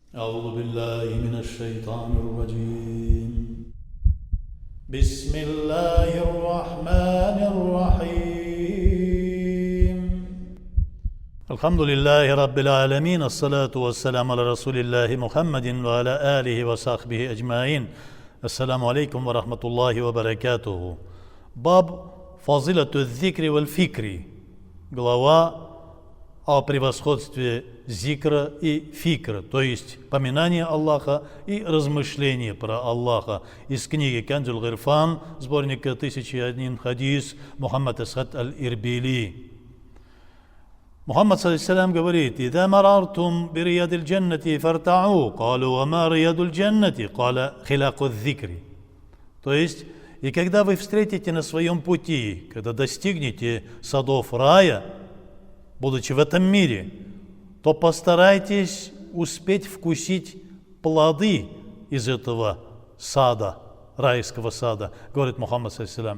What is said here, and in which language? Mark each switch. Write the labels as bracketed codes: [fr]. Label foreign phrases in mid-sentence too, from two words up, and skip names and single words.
[ar] أعوذ بالله من الشيطان الرجيم بسم الله الرحمن الرحيم الحمد لله رب العالمين الصلاة والسلام على رسول الله محمد وعلى آله وصحبه أجمعين السلام عليكم ورحمة الله وبركاته باب فضيلة الذكر والفكر [ru] глава о превосходстве зикра и фикра, то есть поминание Аллаха и размышление про Аллаха из книги Канзуль Гирфан, сборника 1001 хадис Мухаммад Асхад аль-Ирбили. [ar] Мухаммад саллиллаху говорит: «إذا مررتم برياض الجنة فارتعوا قالوا وما رياض الجنة قال حلق الذكر». [ru] То есть, и когда вы встретите на своем пути, когда достигнете садов рая, будучи в этом мире, то постарайтесь успеть вкусить плоды из этого сада, райского сада, говорит Мухаммад саллиллаху.